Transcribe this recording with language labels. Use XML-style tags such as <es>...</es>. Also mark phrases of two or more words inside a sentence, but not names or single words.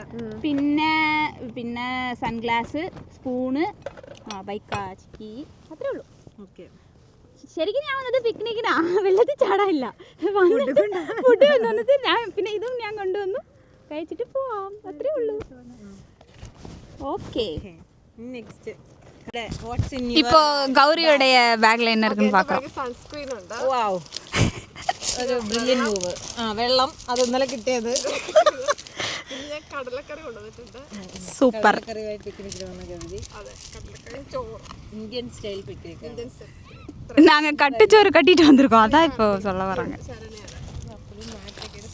<ml>പിന്നെ സൺഗ്ലാസ്, സ്പൂണ്, ബൈക്കാച്ചി, അത്രേ ഉള്ളൂ. ഓക്കെ, ശരിക്കും ഞാൻ വന്നത് പിക്നിക്കിനാ, വെള്ളത്തിൽ ചാടാനില്ല. ഫുഡ് കൊണ്ടുവന്നത് ഞാൻ, പിന്നെ ഇതും ഞാൻ കൊണ്ടുവന്നു, കഴിച്ചിട്ട് പോവാം, അത്രേ ഉള്ളൂ. ഓക്കെ, നെക്സ്റ്റ്</ml> <ta>இப்போ கௌரியோடைய பேக்ல என்ன இருக்குன்னு பார்க்கலாம்.</ta> <ml>സൺസ്ക്രീൻ ഉണ്ട്. വാവ്, ഒരു</ml> <en>brilliant move.</en> <ml>വെള്ളം അത് ഇന്നലെ കിട്ടിയത്. കടലക്കറി കൊണ്ടുവന്നിട്ടുണ്ട്. സൂപ്പർ. കറിയായിട്ട് പിക്നിക്കിൽ വന്ന ഗൗരി. അതെ, കടലക്കറി ചോറ്,</ml> <en>Indian style picnic.</en> <ta>நாங்கள் கட்டுச்சோறு கட்டிட்டு வந்திருக்கோம், அதான் இப்போ சொல்ல வராங்க.</ta>